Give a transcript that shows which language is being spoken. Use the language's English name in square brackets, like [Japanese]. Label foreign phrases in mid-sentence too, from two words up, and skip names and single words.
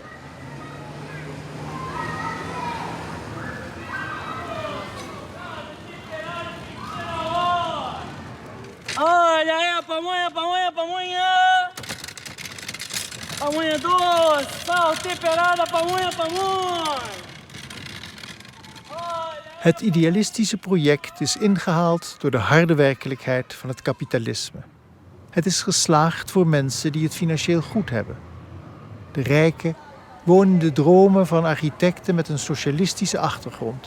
[Portuguese] Olha aí a pamonha, pamonha, pamonha! Pamonha doce, sal, temperada, pamonha, pamonha! [Dutch] Het idealistische project is ingehaald door de harde werkelijkheid van het kapitalisme. Het is geslaagd voor mensen die het financieel goed hebben. De rijken wonen in de dromen van architecten met een socialistische achtergrond.